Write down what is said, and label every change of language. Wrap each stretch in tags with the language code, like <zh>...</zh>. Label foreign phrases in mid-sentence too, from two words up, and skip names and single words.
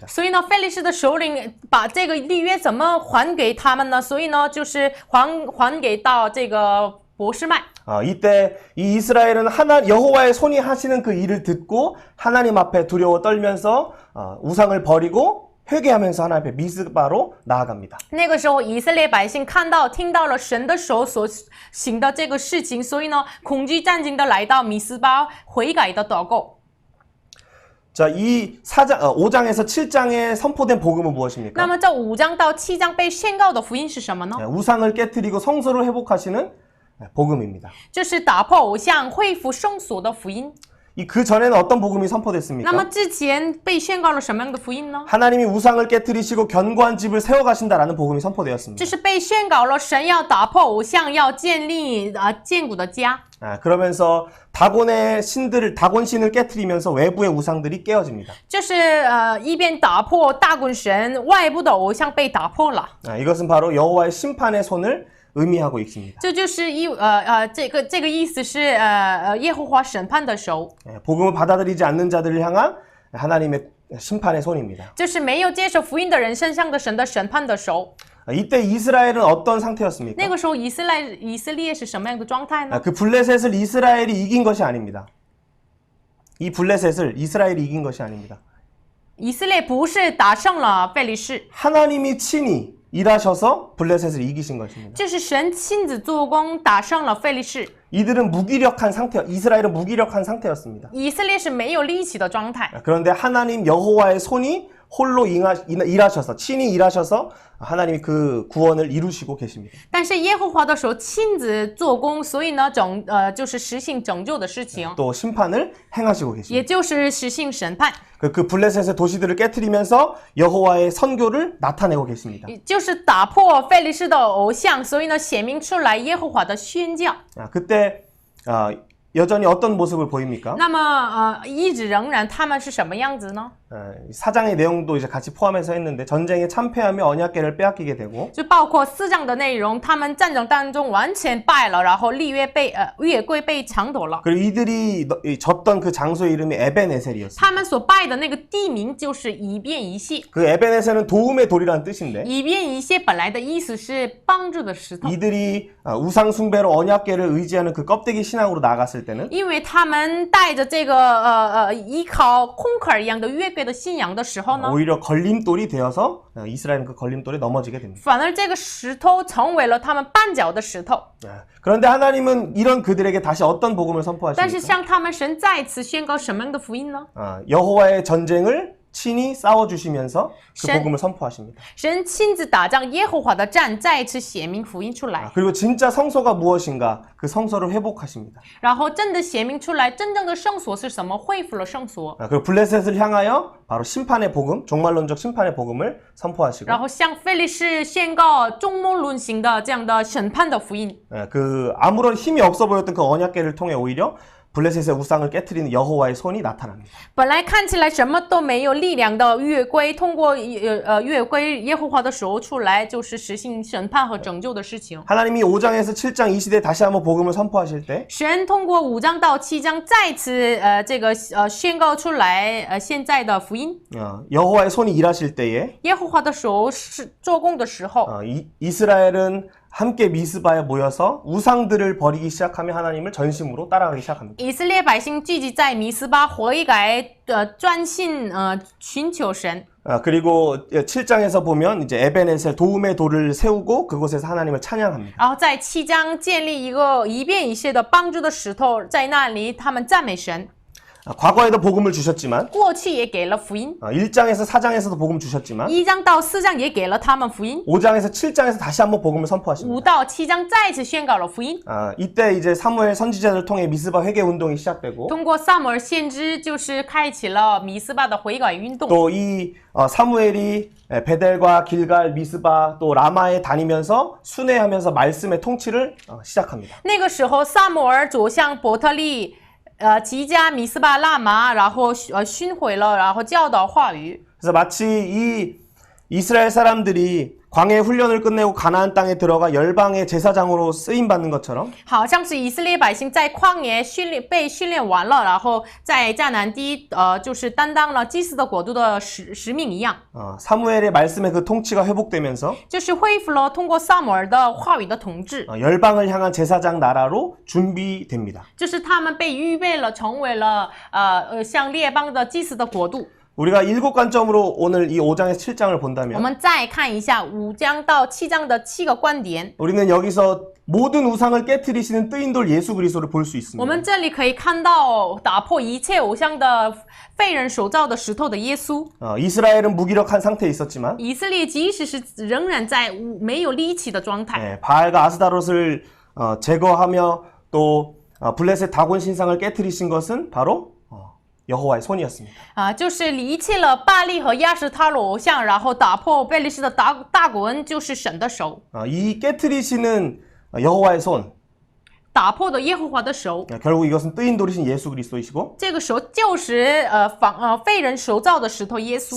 <zh>所以呢，非利士的首领把这个立约怎么还给他们呢？所以呢，就是还给到这个博士麦。</zh> <ko>이때 이 이스라엘은 여호와의 손이 하시는 그 일을 듣고 하나님 앞에 두려워 떨면서 우상을 버리고 회개하면서 하나님 앞에 미스바로 나아갑니다.</ko> <zh>那个时候，以色列百姓听到了神的手所行的这个事情，所以呢，恐惧战惊的来到米斯巴悔改的祷告。</zh> <ko>자, 이 5장에서 7장에 선포된 복음은</ko> <zh>那</zh> <ko>무엇입니까?</ko> <zh>么这5章到7章被宣告的福音是什么呢？</zh> <ko>우상을 깨뜨리고 성소를 회복하시는 복음입니다.</ko> <zh>就是打破偶像、恢复圣所的福音。</zh> <ko>그 전에는 어떤 복음이</ko> <zh>那么</zh> <ko>선포됐습니까?</ko> <zh>之前被宣告了什么样的福音呢？</zh> <ko>하나님이 우상을 깨뜨리시고 견고한 집을 세워가신다라는 복음이 선포되었습니다.</ko> <zh>就是被宣告了神要打破偶像，要建立坚固的家。</zh> <ko>그러면서 다곤 신을 깨뜨리면서 외부의 우상들이 깨어집니다.</ko> <zh>就是一边打破大滚神，外部的偶像被打破了。</zh> <ko>이것은 바로 여호와의 심판의 손을 의미하고 있습니다.</ko> <zh>这就是这个意思是耶和华审判的手，</zh> <ko>복음을 받아들이지 않는 자들을 향한 하나님의 심판의 손입니다.</ko> <zh>就是没有接受福音的人身上的神的审判的手。</zh> <ko>이때 이스라엘은 어떤 상태였습니까?</ko> <zh>那个时候以色列是什么样的状态呢？</zh> <ko>그 블레셋을 이스라엘이 이긴 것이 아닙니다. 이 블레셋을 이스라엘이 이긴 것이 아닙니다.</ko> <zh>以色列不是打胜了非利士，</zh> <ko>하나님이 친히 일하셔서 블레셋을 이기신 것입니다.</ko> <zh>就是神亲自做工，打胜了非利士。</zh> <ko>이들은 무기력한 상태, 이스라엘은 무기력한 상태였습니다.</ko> <zh>以色列是没有力气的状态，</zh> <ko>그런데 하나님 여호와의 손이 홀로 일하셔서 친히 일하셔서 하나님이 그 구원을 이루시고 계십니다.</ko> <zh>但是耶和华的手亲自做工，所以呢，就是实行拯救的事情，</zh> <ko>또 심판을 행하시고</ko> <zh>也</zh> <ko>계십니다.</ko> <zh>就是实行审判，</zh> <ko>그 블레셋의 도시들을 깨트리면서 여호와의 선교를 나타내고 계십니다.</ko> <zh>也就是打破非利士的偶像，所以呢，显明出来耶和华的宣教。</zh> <ko>그때 여전히 어떤 모습을 보입니까?</ko> <zh>那么一直仍然他们是什么样子呢？</zh> <ko>사장의 내용도 이제 같이 포함해서 했는데 전쟁에 참패하며 언약궤를 빼앗기게 되고</ko> <zh>就包括4章的内容，他们战争当中完全败了，然后约柜被抢夺了。</zh> <ko>그리고 이들이 졌던 그 장소의 이름이 에벤에셀이었어요.</ko> <zh>他们所拜的那个地名就是以便以谢。</zh> <ko>그 에벤에셀은 도움의 돌이라는 뜻인데</ko> <zh>以便以谢本来的意思是帮助的石头，</zh> <ko>이들이 우상 숭배로 언약궤를 의지하는 그 껍데기 신앙으로 나갔을 때는</ko> <zh>因为他们带着这个依靠空壳一样的约柜的信仰的时候呢，</zh> <ko>오히려 걸림돌이 되어서 이스라엘은 그 걸림돌에 넘어지게 됩니다.</ko> <zh>反而这个石头成为了他们绊脚的石头。</zh> <ko>그런데 하나님은 이런 그들에게 다시 어떤 복음을</ko> <zh>但是</zh> <ko>선포하십니까?</ko> <zh>向他们神再次宣告什么样的福音呢？</zh> <ko>여호와의 전쟁을 친히 싸워주시면서 그 신- 복음을 선포하십니다.</ko> <zh>神亲自打仗，耶和华的战再次显明福音出来，</zh> <ko>그리고 진짜 성소가 무엇인가 그 성소를 회복하십니다.</ko> <zh>然后真的显明出来真正的圣所是什么，恢复了圣所，</zh> <ko>그리고 블레셋을 향하여 바로 심판의 복음, 종말론적 심판의 복음을 선포하시고</ko> <zh>然后向非利士宣告中末论型的这样的审判的福音。</zh> <ko>그 아무런 힘이 없어 보였던 그 언약궤를 통해 오히려 블레셋의 우상을 깨트리는 여호와의 손이 나타납니다.</ko> <zh>本来看起来什么都没有力量的约柜，通过约柜耶和华的手出来，就是实行审判和拯救的事情。</zh> <ko>하나님이 5장에서 7장 이 시대에 다시 한번 복음을 선포하실 때</ko> <zh>神通过5章到7章再次宣告出来现在的福音。</zh> <ko>여호와의 손이 일하실 때에</ko> <zh>耶和华的手是做工的时候，</zh> <ko>이스라엘은 함께 미스바에 모여서 우상들을 버리기 시작하며 하나님을 전심으로 따라가기 시작합니다.</ko> <zh>以色列百姓聚集在米斯巴悔改，专心寻求神。</zh> <ko>그리고 7장에서 보면 이제 에벤에셀 도움의 돌을 세우고 그곳에서 하나님을 찬양합니다.</ko> <zh>然后在7章建立一个以便以谢的帮助的石头，在那里他们赞美神。</zh> <ko>과거에도 복음을 주셨지만</ko> <zh>过去也给了福音，</zh> <ko>1장에서 4장에서도 복음 주셨지만</ko> <zh>1 章到4章也给了他们福音，</zh> <ko>5장에서 7장에서 다시 한번 복음을</ko> <zh>5</zh> <ko>선포하십니다.</ko> <zh>到7章再次宣告了福音。</zh> <ko>이때 이제 사무엘 선지자를 통해 미스바 회개 운동이 시작되고</ko> <zh>通过撒母耳先知，就是开启了米斯巴的悔改运动。</zh> <ko>또 이 사무엘이 베델과 길갈, 미스바 또 라마에 다니면서 순회하면서 말씀의 통치를 시작합니다.</ko> <zh>那个时候，撒母耳走向伯特利。吉加、米斯巴、拉玛，然后巡回了，然后教导话语。</zh> <ko>그래서 마치 이 이스라엘 사람들이 광해 훈련을 끝내고 가나안 땅에 들어가 열방의 제사장으로 쓰임 받는 것처럼</ko> <zh>好像是以色列百姓在旷野被训练完了，然后在迦南地就是担当了祭司的国度的使命一样，</zh> <ko>사무엘의 말씀의 그 통치가 회복되면서</ko> <zh>就是恢复了通过撒母耳的话语的统治，</zh> <ko>열방을 향한 제사장 나라로 준비됩니다.</ko> <zh>就是他们被预备了，成为了像列邦的祭司的国度。</zh> <ko>우리가 7관점으로 오늘 이 5장에서 7장을</ko> <zh>我</zh> <ko>본다면</ko> <zh>们再看一下5章到7章的7个观点。</zh> <ko>우리는 여기서 모든 우상을 깨트리시는 뜨인돌 예수 그리스도를 볼 수</ko> <zh>我</zh> <ko>있습니다.</ko> <zh>们这里可以看到打破一切偶像的废人手造的石头的耶稣。</zh> <ko>이스라엘은 무기력한 상태에 있었지만</ko> <zh>以色列即使是仍然在没有力气的状态，</zh> <ko>바알과 아스다롯을 제거하며 또 블레셋 다곤 신상을 깨트리신 것은 바로 여호와의 손이었습니다.</ko> <zh>就是离弃了巴利和亚什他罗偶像，然后打破贝利士的大滚，就是神的手，</zh> <ko>이 깨트리시는 여호와의 손,</ko> <zh>打破的耶和华的手。</zh> <ko>결국 이것은 뜨인돌이신 예수 그리스도이시고</ko> <zh>这个手就是废人手造的石头耶稣，</zh>